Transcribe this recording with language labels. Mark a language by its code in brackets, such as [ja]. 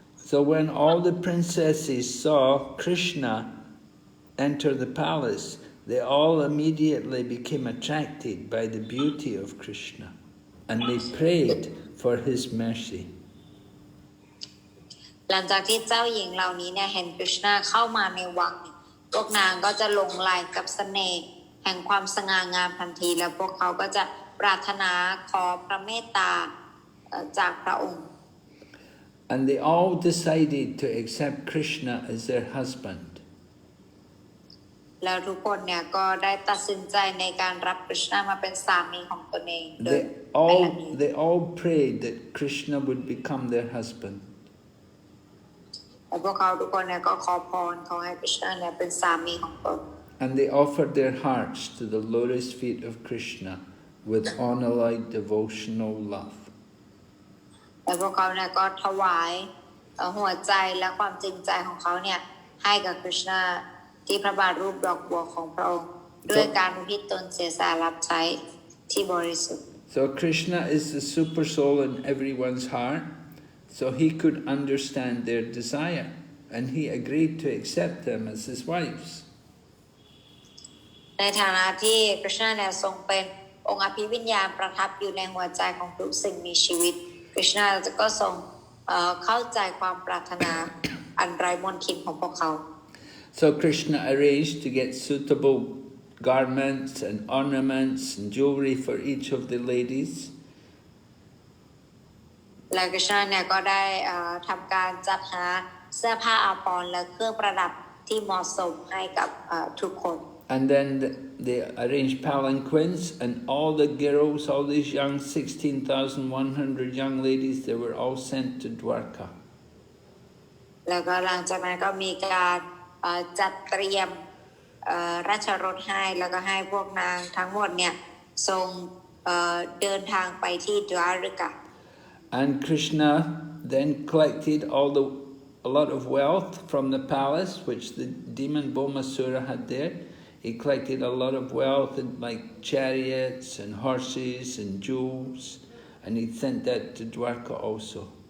[en] So when all the princesses saw Krishna enter the palace, they all immediately became attracted by the beauty of Krishna, and they prayed for his mercy. [th] หลังจากที่เจ้าหญิงเหล่านี้เนี่ยเห็นกฤษณาเข้ามาในวังพวกนางก็จะหลงไหลกับเสน่ห์แห่งความสง่างามทันทีแล้วพวกเขาก็จะปรารถนาขอพระเมตตาจากพระองค์ [en] And they all decided to accept Krishna as their husband. [th] แล้วทุกคนเนี่ยก็ได้ตัดสินใจในการรับกฤษณามาเป็นสามีของตนเองโดย [en] They all prayed that Krishna would become their husband. [th] และพวกเขาทุกคนเนี่ยก็ขอพรขอให้กฤษณาเนี่ยเป็นสามีของตน [en] And they offered their hearts to the lotus feet of Krishna with honor-like devotional love. [th] และพวกเขาเนี่ยก็ถวายหัวใจและความจริงใจของเขาเนี่ยให้กับกฤษณาที่พระบาทรูปดอกบัวของพระองค์ด้วยการอุทิศตนเสียสละรับใช้ที่บริสุทธิ์ [en] So Krishna is the super soul in everyone's heart, so he could understand their desire, and he agreed to accept them as his wives. [th] ในฐานะที่กฤษณาเนี่ยทรงเป็นองค์อภิวิญญาณประทับอยู่ในหัวใจของทุกสิ่งมีชีวิตกฤษณาก็ทรงเข้าใจความปรารถนาอันไร้มนทินของพวกเขา [en] So Krishna arranged to get suitable garments and ornaments and jewelry for each of the ladies. [th] และกฤษณาเนี่ยก็ได้ทำการจัดหาเสื้อผ้าอาภรณ์และเครื่องประดับที่เหมาะสมให้กับทุกคน [en] And then they arranged palanquins, and all the girls, all these young 16,100 young ladies, they were all sent to Dwarka. [th] แล้วก็หลังจากนั้นก็มีการจัดเตรียมราชรถให้แล้วก็ให้พวกนางทั้งหมดเนี่ยทรงเดินทางไปที่ดวาริกา [en] And Krishna then collected a lot of wealth from the palace, which the demon Bhaumāsura had there. He collected a lot of wealth, like chariots and horses and jewels, and he sent that to Dwarka also.